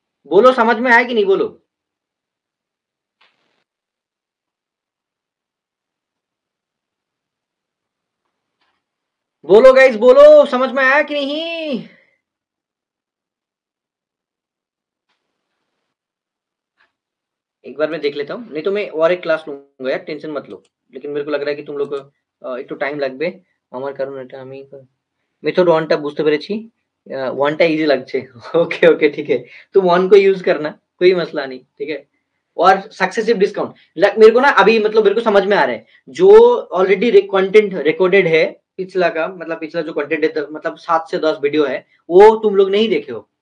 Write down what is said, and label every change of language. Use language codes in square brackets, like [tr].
[hi] बोलो समझ में आया कि नहीं, बोलो बोलो गाइस, बोलो समझ में आया कि नहीं। एक बार मैं देख लेता हूँ, नहीं तो मैं और एक क्लास लूंगा यार, टेंशन मत लो, लेकिन मेरे को लग रहा है कि तुम लोग [bn] একটু টাইম লাগবে আমার, কারণ এটা আমি মেথড 1 টা বুঝতে পেরেছি। 1 টা [hi] इजी [bn] লাগছে। [hi] ओके ओके ठीक है, तुम 1 को यूज करना, कोई मसला नहीं, ठीक है। और सक्सेसिव डिस्काउंट मेरे को ना अभी मतलब मेरे को समझ में आ रहा है, जो ऑलरेडी कंटेंट रिकॉर्डेड है पिछला का, मतलब पिछला जो कंटेंट है मतलब 7 से 10 वीडियो है, वो तुम लोग नहीं देखे हो।